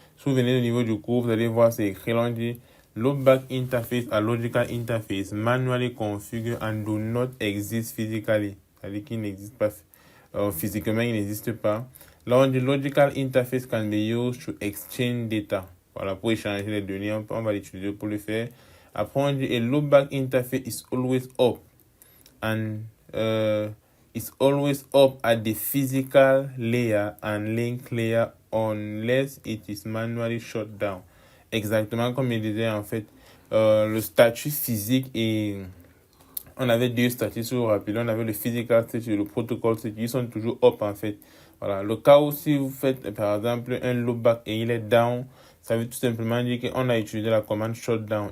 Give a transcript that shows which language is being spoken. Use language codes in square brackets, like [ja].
[fr] Si vous venez au niveau du cours, vous allez voir, c'est écrit, on dit [en] loopback interface a logical interface manually configured and do not exist physically. [fr] C'est-à-dire qu'il n'existe pas physiquement, il n'existe pas. Là, on dit [en] logical interface can be used to exchange data. [fr] Voilà, pour échanger les données, on va l'utiliser pour le faire. Après, on dit [en] a loopback interface is always up and is always up at the physical layer and link layer unless it is manually shut down. [fr] Exactement comme il disait en fait, le statut physique et on avait deux statuts sur rapide. On avait le physical statut et le protocol statut. Ils sont toujours up en fait. Voilà. Le cas où si vous faites par exemple un loopback et il est down, ça veut tout simplement dire qu'on a utilisé la commande shutdown.